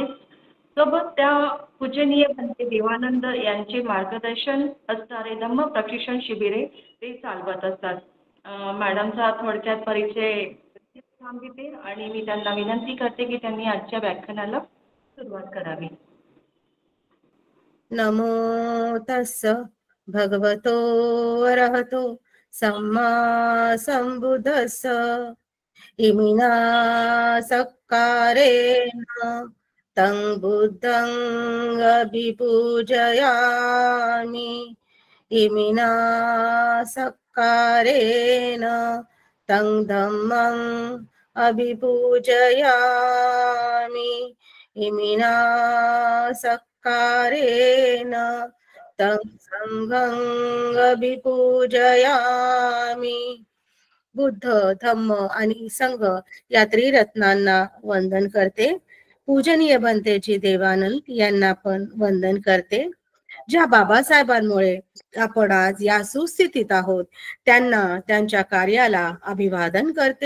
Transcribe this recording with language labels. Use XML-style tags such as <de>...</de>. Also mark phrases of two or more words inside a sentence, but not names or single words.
<mr>सोबत त्या पूजनीय भंते देवानंद यांचे मार्गदर्शन असणारे धम्म प्रशिक्षण शिबिरे ते चालवत असतात. मॅडमचा थोडक्यात परिचय सांगितले आणि मी त्यांना विनंती करते की त्यांनी आजच्या व्याख्यानाला सुरुवात करावी.</mr> <pi>नमो तस्स भगवतो अरहतो सम्मा संबुद्धस्स. इमिना सक्कारेण तं बुद्धं अभिपूजयामि. इमिना सक्कारेण तं धम्मं अभिपूजयामि. इमिना सक्कारेण तं संघं अभिपूजयामि.</pi> <mr>बुद्ध, धम्म आणि संघ या त्रिरत्नांना वंदन करते. पूजनीय बनतेची देवानंद यांना पण वंदन करते. ज्या बाबासाहेबांमुळे आपण आज या सुस्थितीत आहोत त्यांना, त्यांच्या कार्याला अभिवादन करते.</mr>